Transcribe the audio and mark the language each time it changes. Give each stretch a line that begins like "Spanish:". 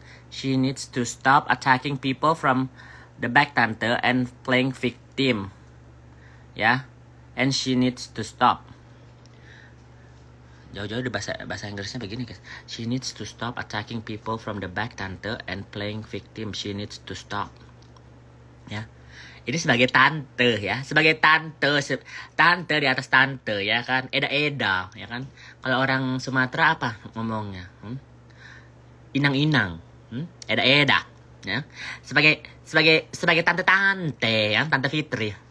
English: She needs to stop attacking people from the back tante and playing victim. Ya. And she needs to stop.
Indonesian: Jauh-jauh di bahasa Inggrisnya begini guys.
English: She needs to stop attacking people from the back tante and playing victim. She needs to stop.
Indonesian: Ya. Ini sebagai tante ya. Sebagai tante di atas tante ya kan. Eda-eda ya kan. Kalau orang Sumatera apa ngomongnya? Inang-inang. Eda-eda ya. Sebagai tante-tante ya, Tante Fitri.